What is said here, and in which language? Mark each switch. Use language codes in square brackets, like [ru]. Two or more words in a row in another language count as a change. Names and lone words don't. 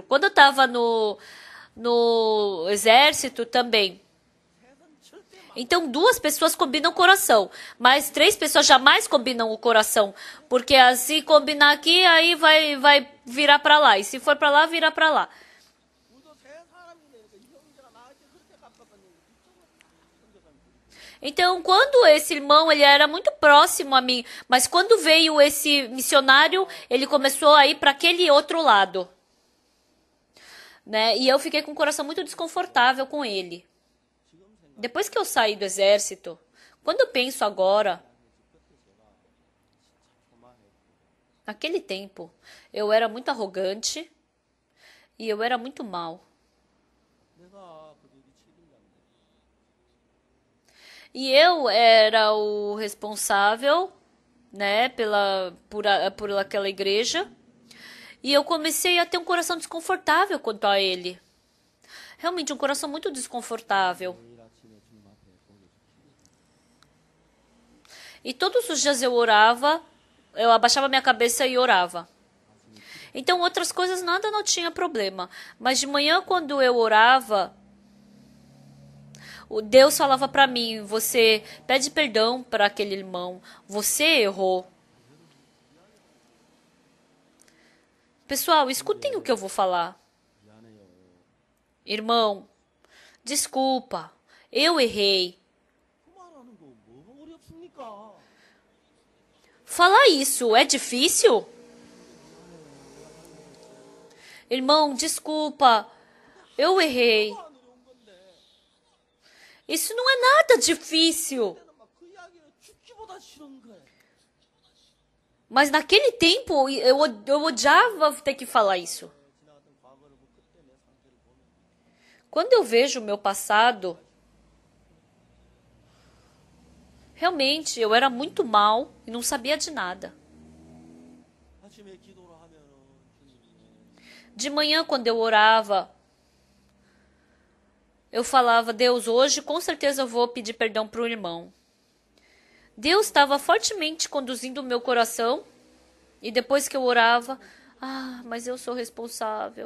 [pt] Quando eu estava no exército também. Então, 2 pessoas combinam o coração, mas 3 pessoas jamais combinam o coração, porque se combinar aqui, aí vai virar para lá, e se for para lá, vira para lá. [ko] 우리도 새 사람이 되니까 이 형제가 나한테 그렇게 깜빡한 얘기 [pt] Então, quando esse irmão, ele era muito próximo a mim, mas quando veio esse missionário, ele começou a ir para aquele outro lado, né? E eu fiquei com o coração muito desconfortável com ele. Depois que eu saí do exército, quando eu penso agora, naquele tempo, eu era muito arrogante e eu era muito mal. [ko] 내가 그들이 책임감대. [pt] E eu era o responsável, né, por aquela igreja. E eu comecei a ter um coração desconfortável quanto a ele. Realmente, um coração muito desconfortável. [ko] 내일 아침에 주님 앞에 보내주십시오. [pt] E todos os dias eu orava, eu abaixava minha cabeça e orava. Então, outras coisas nada não tinha problema. Mas de manhã, quando eu orava, o Deus falava para mim, você pede perdão para aquele irmão, você errou. Pessoal, escutem o que eu vou falar. [ko] 미안해요. [pt] Irmão, desculpa, eu errei. [ko] 그 말하는 거 뭐가 어렵습니까? [pt] Falar isso é difícil? Irmão, desculpa, eu errei. [ko] 안 어려운 건데. [pt] Isso não é nada difícil. [ko] 나는 막 그 이야기는 죽기보다 싫은 거예요. [pt] Mas naquele tempo eu odiava ter que falar isso. [ko] 지나갔던 과거를 보고 그때 내 상태를 보면 [pt] Quando eu vejo o meu passado, realmente eu era muito mal e não sabia de nada. [ko] 아침에 기도를 하면은 주님이 [pt] De manhã, quando eu orava, eu falava, Deus, hoje com certeza eu vou pedir perdão para o irmão. Deus estava fortemente conduzindo o meu coração e depois que eu orava, mas eu sou responsável.